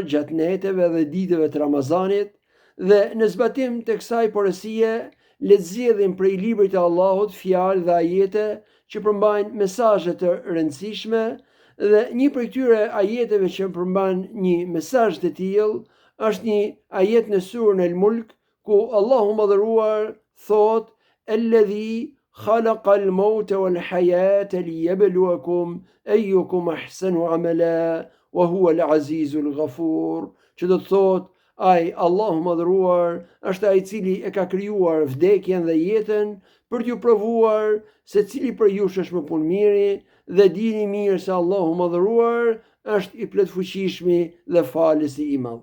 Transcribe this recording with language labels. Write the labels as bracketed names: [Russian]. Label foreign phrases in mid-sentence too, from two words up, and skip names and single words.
[Albanian] gjatë neteve dhe ditëve të Ramazanit, dhe në zbatim të kësaj porosie le të zgjedhin prej librit të Allahut fjalë dhe ajete që përmbajnë mesazhe të rëndësishme, dhe një prej këtyre ajeteve që përmbajnë një mesazh të tillë është një ajet në surën El-Mulk, ku Allahu mëdhëruar thot: [Arabic] "الذي خلق الموت والحياة ليبلوكم أيكم أحسن عملا وهو العزيز الغفور." [Albanian] Që do të thot, ai Allahu mëdhëruar është ai i cili e ka krijuar vdekjen dhe jetën për t'ju provuar se cili për jush është më punëmiri, dhe dini mirë se Allahu mëdhëruar është i plotfuqishmi dhe falësi i madh.